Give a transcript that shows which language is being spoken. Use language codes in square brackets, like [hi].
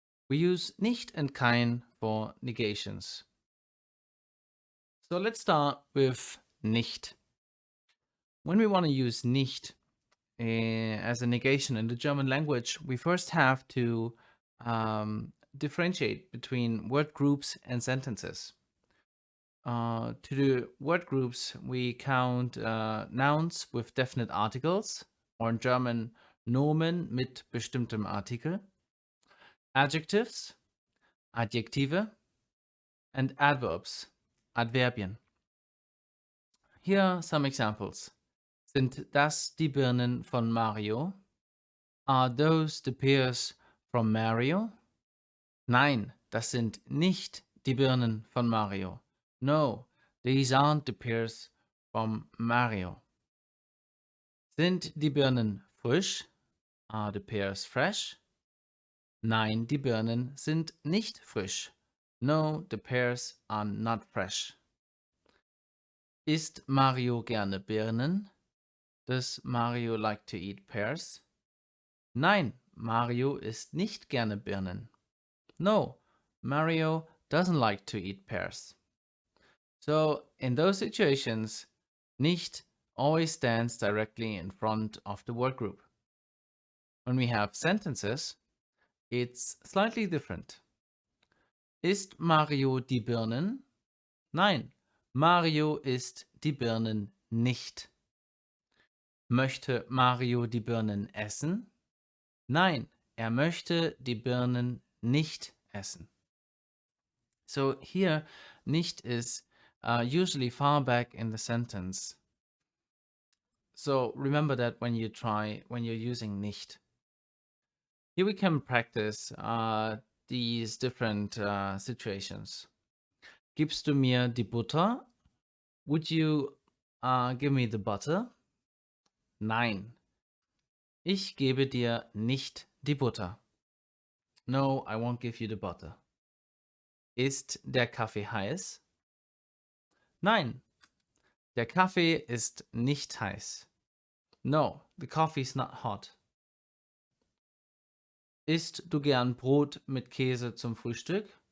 [en] We use nicht and kein for negations. So let's start with nicht. When we want to use nicht as a negation in the German language, we first have to differentiate between word groups and sentences. To the word groups, we count nouns with definite articles, or in German [de] Nomen mit bestimmtem Artikel, [en] adjectives, Adjektive, and adverbs, Adverbien. Here are some examples. [de] Sind das die Birnen von Mario? [en] Are those the pears from Mario? [de] Nein, das sind nicht die Birnen von Mario. [en] No, these aren't the pears from Mario. [de] Sind die Birnen frisch? [en] Are the pears fresh? [de] Nein, die Birnen sind nicht frisch. [en] No, the pears are not fresh. [de] Isst Mario gerne Birnen? [en] Does Mario like to eat pears? [de] Nein, Mario isst nicht gerne Birnen. [en] No, Mario doesn't like to eat pears. So, in those situations, nicht always stands directly in front of the word group. When we have sentences, it's slightly different. [de] Isst Mario die Birnen? Nein, Mario isst die Birnen nicht. Möchte Mario die Birnen essen? Nein, er möchte die Birnen nicht essen. [en] So here, nicht is usually far back in the sentence. So remember that when you're using nicht. Here we can practice these different situations. [de] Gibst du mir die Butter? [en] Would you give me the butter? [de] Nein. Ich gebe dir nicht die Butter. [en] No, I won't give you the butter. [de] Ist der Kaffee heiß? Nein. Der Kaffee ist nicht heiß. [en] No, the coffee is not hot. [de] Isst du gern Brot mit Käse zum Frühstück?